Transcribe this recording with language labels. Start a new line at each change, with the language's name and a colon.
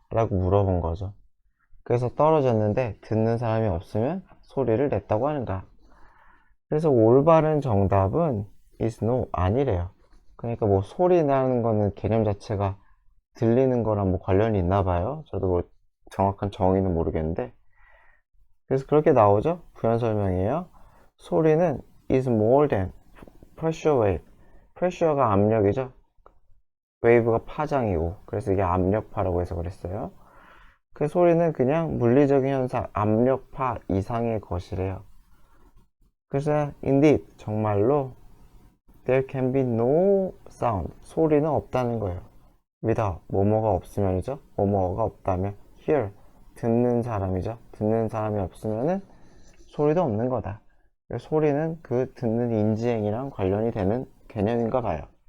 Korean: 라고 물어본 거죠. 그래서 떨어졌는데 듣는 사람이 없으면 소리를 냈다고 하는가? 그래서 올바른 정답은 is no, 아니래요. 그러니까 뭐 소리 나는 거는 개념 자체가 들리는 거랑 뭐 관련이 있나 봐요. 저도 뭐 정확한 정의는 모르겠는데. 그래서 그렇게 나오죠? 부연 설명이에요. 소리는
English: is more than pressure wave.
Korean: pressure가 압력이죠. wave가 파장이고, 그래서 이게 압력파라고 해서 그랬어요. 그 소리는 그냥 물리적인 현상, 압력파 이상의 것이래요. 그래서 indeed, 정말로
English: there can be no sound,
Korean: 소리는 없다는 거예요. without, 뭐뭐가 없으면이죠. 뭐뭐가 없다면 hear, 듣는 사람이죠. 듣는 사람이 없으면은 소리도 없는 거다. 소리는 그 듣는 인지행위랑 관련이 되는 개념인가 봐요.